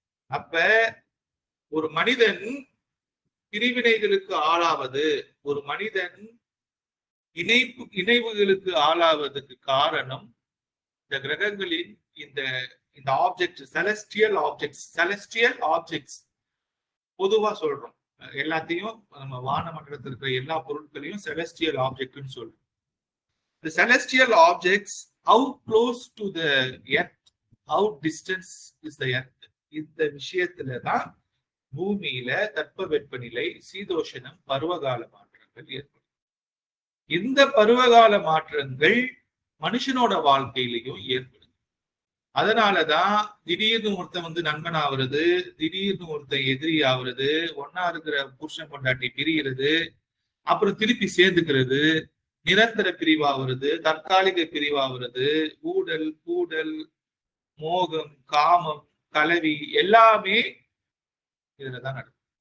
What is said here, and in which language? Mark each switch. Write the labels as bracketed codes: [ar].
[ta] அப்ப ஒரு மனிதன் பிரிவினைகளுக்கு ஆளாவது, ஒரு மனிதன் இணைவுகளுக்கு ஆளாவதுக்கு காரணம் இந்த கிரகங்களின் இந்த ஆப்ஜெக்ட், செலஸ்டியல் ஆப்ஜெக்ட்ஸ் பொதுவா சொல்றோம். எல்லாத்தையும் நம்ம வான மண்டலத்தில் இருக்கிற எல்லா பொருட்களையும் செலஸ்டியல் ஆப்ஜெக்ட்னு சொல்றோம். [en] The celestial objects, how close to the earth, how distance is the earth. [ta] இந்த விஷயத்துல தான் பூமியில தட்பவெப்பநிலை, சீதோஷணம், பருவகால மாற்றங்கள் ஏற்படும். இந்த பருவகால மாற்றங்கள் மனுஷனோட வாழ்க்கையிலையும் ஏற்படும். அதனாலதான் திடீர்னு ஒருத்தன் நண்பன் ஆகுறது, திடீர்னு ஒருத்தன் எதிரி ஆகுறது, ஒன்னா இருக்கிற புருஷன் பொண்டாட்டி பிரிகிறது, அப்புறம் திருப்பி சேர்ந்துக்கிறது, நிரந்தர பிரிவாகிறது, தற்காலிக பிரிவாகிறது, ஊடல், கூடல், மோகம், காமம், கலவி எல்லாமே இதுலதான் நடக்கும்.